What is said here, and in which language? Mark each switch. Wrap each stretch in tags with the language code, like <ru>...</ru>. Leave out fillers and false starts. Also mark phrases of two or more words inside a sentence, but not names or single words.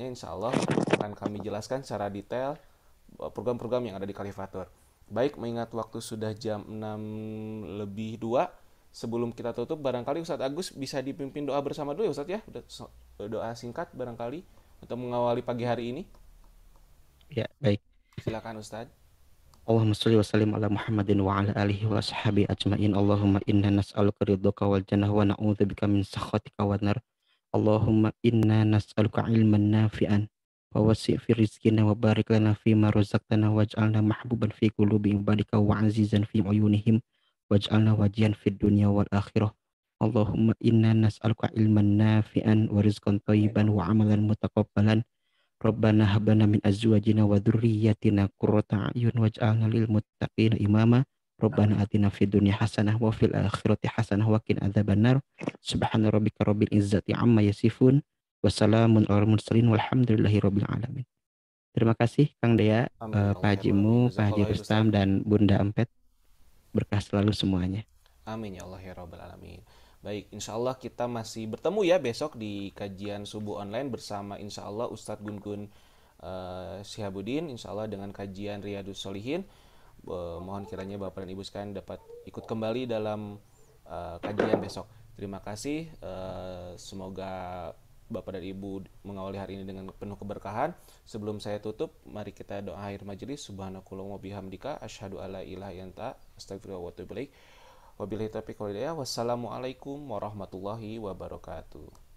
<ar>إن شاء الله</ar> <id>akan kami jelaskan secara detail program-program yang ada di Khalifatur. Baik, mengingat waktu sudah jam 6:02, sebelum kita tutup, barangkali Ustadz Agus bisa dipimpin doa bersama dulu ya Ustadz ya, doa singkat barangkali untuk mengawali pagi hari ini. Ya, baik. Silakan Ustadz.</id> <ar>اللهم صل وسلم على محمد وعلى آله وأصحابه أجمعين. اللهم إنا نسألك رضاك والجنة ونعوذ بك من سخطك والنار. اللهم إنا نسألك علما نافعا ووسع في رزقنا وبارك لنا فيما رزقتنا واجعلنا محبوبا في قلوب عبادك وعزيزا في عيونهم واجعلنا وجيها في الدنيا والآخرة. اللهم إنا نسألك علما نافعا ورزقا طيبا وعملا متقبلا. ربنا هب لنا من أزواجنا وذرياتنا قرة أعين واجعلنا للمتقين إماما. ربنا آتنا في الدنيا حسنة وفي الآخرة حسنة وقنا عذاب النار. سبحان ربك رب العزة عما يصفون وسلام على المرسلين والحمد لله رب العالمين.</ar> <id>Terima kasih Kang Dea, Pak Haji Mu, Pak Haji Rustam dan Bunda Empet. Berkah selalu semuanya.</id> <ar>آمين يا الله يا رب العالمين.</ar> <id>Baik,</id> <ar>إن شاء الله</ar> <id>kita masih bertemu ya besok di kajian subuh online bersama</id> <ar>إن شاء الله</ar> <id>Ustadz Gun-Gun Syihabuddin,</id> <ar>إن شاء الله</ar> <id>dengan kajian Riyadus Sholihin. Mohon kiranya Bapak dan Ibu sekalian dapat ikut kembali dalam kajian besok. Terima kasih, semoga Bapak dan Ibu mengawali hari ini dengan penuh keberkahan. Sebelum saya tutup, mari kita doa akhir majelis.</id> <ar>سبحانك اللهم وبحمدك أشهد أن لا إله إلا أنت أستغفرك وأتوب إليك. وبالله التوفيق والهداية. والسلام عليكم ورحمة الله وبركاته.</ar>